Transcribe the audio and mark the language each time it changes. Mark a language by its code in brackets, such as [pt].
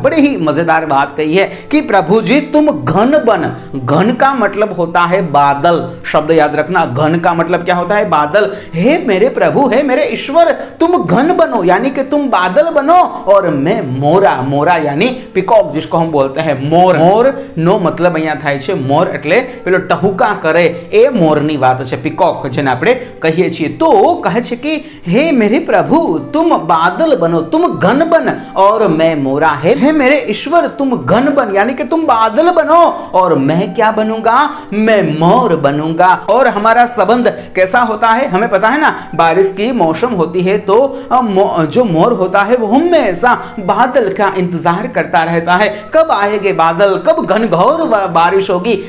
[hi] बड़ी ही मजेदार बात कही है कि प्रभु जी तुम घन बन। घन का मतलब होता है बादल, शब्द याद रखना, घन का मतलब क्या होता है? बादल। हे मेरे प्रभु, हे मेरे ईश्वर, तुम घन बनो यानी कि तुम बादल बनो और मैं मोरा। मोरा यानी पिकॉक, जिसको हम बोलते हैं मोर। मोर नो मतलब [gu] અહીંયા થાય છે મોર એટલે પેલો ટહુકા કરે એ મોરની વાત છે, पिकॉक જેને આપણે કહીએ છીએ। તો કહે છે કે [hi] हे मेरे प्रभु तुम बादल बनो, तुम घन बन और मैं मोरा। हे मेरे ईश्वर तुम घन बन यानी कि तुम बादल बनो और मैं क्या बनूंगा? मैं मोर बनूंगा। और हमारा संबंध कैसा होता है हमें पता है ना, बारिश की मौसम होती है तो जो मोर होता है वो हमेशा बादल का इंतजार करता रहता है, कब आएंगे बादल, कब घनघोर बारिश होगी।